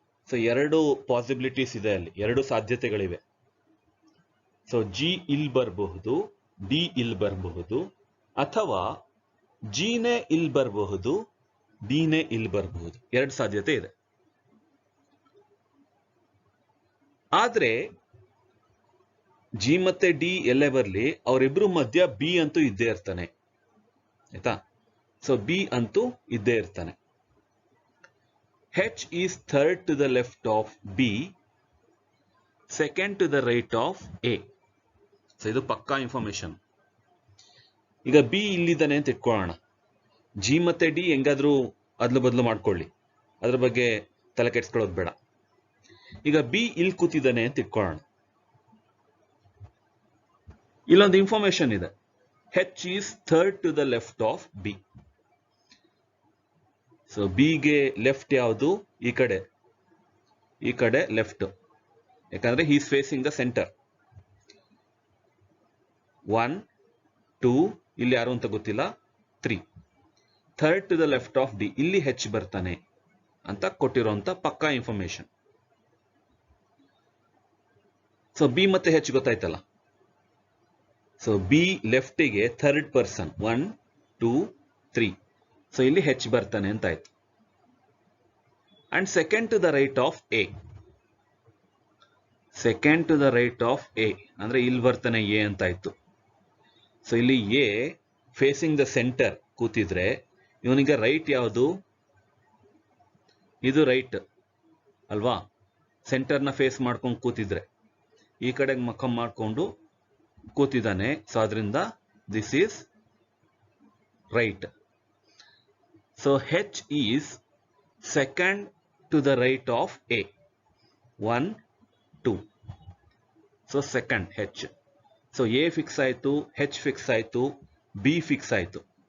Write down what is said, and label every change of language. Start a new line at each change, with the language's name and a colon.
Kannada: So ಎರಡು possibilities ಇದೆ, ಅಲ್ಲಿ ಎರಡು ಸಾಧ್ಯತೆಗಳಿವೆ. ಸೊ ಜಿ ಇಲ್ಲಿ ಬರಬಹುದು, ಡಿ ಇಲ್ಲಿ ಬರಬಹುದು, ಅಥವಾ ಜಿನೇ ಇಲ್ಲಿ ಬರಬಹುದು, ಡಿನೇ ಇಲ್ಲಿ ಬರಬಹುದು. ಎರಡು ಸಾಧ್ಯತೆ ಇದೆ. ಆದ್ರೆ ಜಿ ಮತ್ತೆ ಡಿ ಎಲ್ಲೇ ಬರಲಿ, ಅವರಿಬ್ರು ಮಧ್ಯ ಬಿ ಅಂತೂ ಇದ್ದೇ ಇರ್ತಾನೆ, ಆಯ್ತಾ? ಸೊ ಬಿ ಅಂತೂ ಇದ್ದೇ ಇರ್ತಾನೆ.
English: H is third to the left of B, second to the right of A.
Kannada: So ಇದು ಪಕ್ಕಾ ಇನ್ಫಾರ್ಮೇಶನ್. ಈಗ ಬಿ ಇಲ್ಲಿದ್ದಾನೆ ಅಂತ ಇಟ್ಕೊಳ್ಳೋಣ. ಜಿ ಮತ್ತೆ ಡಿ ಹೆಂಗಾದ್ರೂ ಅದ್ಲು ಬದಲು ಮಾಡ್ಕೊಳ್ಳಿ, ಅದ್ರ ಬಗ್ಗೆ ತಲೆ ಕೆಡ್ಸ್ಕೊಳ್ಳೋದು ಬೇಡ. ಈಗ ಬಿ ಇಲ್ಲಿ ಕೂತಿದ್ದಾನೆ ಅಂತ ಇಟ್ಕೊಳ್ಳೋಣ. ಇಲ್ಲೊಂದು ಇನ್ಫಾರ್ಮೇಶನ್ ಇದೆ,
English: H is third to the left of B.
Kannada: So ಬಿಗೆ ಲೆಫ್ಟ್ ಯಾವುದು? ಈ ಕಡೆ ಲೆಫ್ಟ್, ಯಾಕಂದ್ರೆ
English: He is facing the centre.
Kannada: 1 2 ಇಲ್ಲಿ ಯಾರು ಅಂತ ಗೊತ್ತಿಲ್ಲ, 3.
English: third to the left of D,
Kannada: ಇಲ್ಲಿ ಹೆಚ್ ಬರ್ತಾನೆ ಅಂತ ಕೊಟ್ಟಿರುವಂತ ಪಕ್ಕಾ ಇನ್ಫಾರ್ಮೇಶನ್. ಸೊ ಬಿ ಮತ್ತೆ ಹೆಚ್ ಗೊತ್ತಾಯ್ತಲ್ಲ. So B ಲೆಫ್ಟಿಗೆ third person 1 2 3. So ಇಲ್ಲಿ ಹೆಚ್ ಬರ್ತಾನೆ ಅಂತ ಆಯ್ತು.
English: and second to the right of A,
Kannada: second to the right of A ಅಂದ್ರೆ ಇಲ್ಲಿ ಬರ್ತಾನೆ ಎ ಅಂತ ಆಯ್ತು. ಸೊ ಇಲ್ಲಿ ಎ
English: facing the centre
Kannada: ಕೂತಿದ್ರೆ ಇವನಿಗೆ ರೈಟ್ ಯಾವುದು? ಇದು ರೈಟ್ ಅಲ್ವಾ? ಸೆಂಟರ್ನ ಫೇಸ್ ಮಾಡ್ಕೊಂಡು ಕೂತಿದ್ರೆ ಈ ಕಡೆಗೆ ಮಕ್ಕ ಮಾಡ್ಕೊಂಡು ಕೂತಿದ್ದಾನೆ. ಸೊ ಅದರಿಂದ
English: This is right. So H is second to the right of A. 1 2. So second H.
Kannada: So A fix ಆಯ್ತು, H fix ಆಯ್ತು, B fix ಆಯ್ತು.